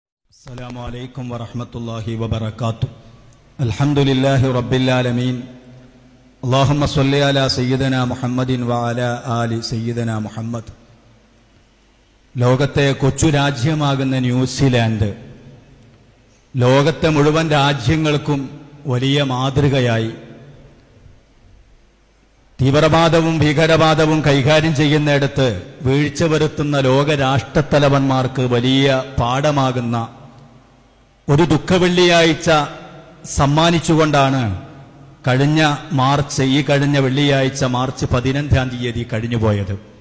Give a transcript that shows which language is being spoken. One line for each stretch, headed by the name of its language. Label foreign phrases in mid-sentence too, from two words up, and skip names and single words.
Arabic: السلام عليكم ورحمة الله وبركاته. الحمد لله رب العالمين. اللهم صل على سيدنا محمد وعلى آل سيدنا محمد.
Malayalam: ലോകത്തെ കൊച്ചു രാജ്യമാകുന്ന ന്യൂസിലാൻഡ് ലോകത്തെ മുഴുവൻ രാജ്യങ്ങൾക്കും വലിയ മാതൃകയായി തീവ്രവാദവും ഭീകരവാദവും കൈകാര്യം ചെയ്യുന്നിടത്ത് വീഴ്ച വരുത്തുന്ന ലോക രാഷ്ട്രത്തലവന്മാർക്ക് വലിയ പാഠമാകുന്ന ഒരു ദുഃഖവെള്ളിയാഴ്ച സമ്മാനിച്ചുകൊണ്ടാണ് ഈ കഴിഞ്ഞ വെള്ളിയാഴ്ച മാർച്ച് 15-ാം തീയതി കഴിഞ്ഞുപോയത്.